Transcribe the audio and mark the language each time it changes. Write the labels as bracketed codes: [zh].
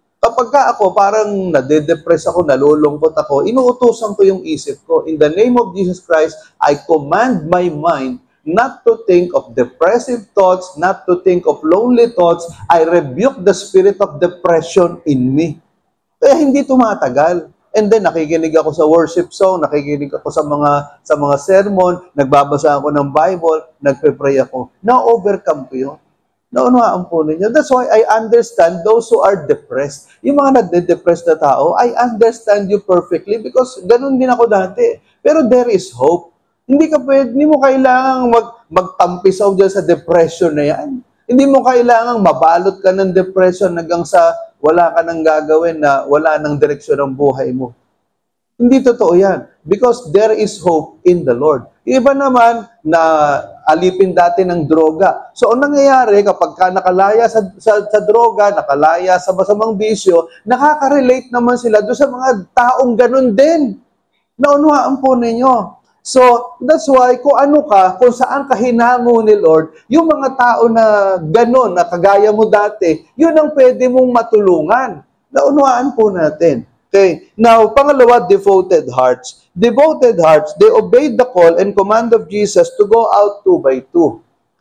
[tl] Kapag ka ako parang nade-depress ako, nalulungkot ako, inuutusan ko yung isip ko. [en] In the name of Jesus Christ, I command my mind not to think of depressive thoughts, not to think of lonely thoughts. I rebuke the spirit of depression in me. [tl] Kaya hindi tumatagal. [en] And then [tl] nakikinig ako sa worship song, nakikinig ako sa mga sermon, nagbabasa ako ng Bible, nagpe-pray ako. Na-overcome ko yun. Naunawaan po ninyo. [en] That's why I understand those who are depressed. [tl] Yung mga nade-depressed na tao, [en] I understand you perfectly because [tl] ganun din ako dati. Pero [en] there is hope. [tl] Hindi mo kailangang magtampisaw dyan sa depression na yan. Hindi mo kailangang mabalot ka ng depression hanggang sa wala ka nang gagawin na wala nang direksyon ang buhay mo. Hindi totoo yan. [en] Because there is hope in the Lord. [tl] Iba naman na alipin dati ng droga. So, ang nangyayari kapag ka nakalaya sa droga, nakalaya sa masamang bisyo, nakaka-relate naman sila doon sa mga taong ganun din. Naunawaan po ninyo. So, [en] that's why [tl] kung ano ka, kung saan ka hinango ni Lord, yung mga tao na gano'n, na kagaya mo dati, yun ang pwede mong matulungan. Naunawaan po natin. Okay. [en] Now, pangalawa, devoted hearts. Devoted hearts, they obeyed the call and command of Jesus to go out 2 by 2.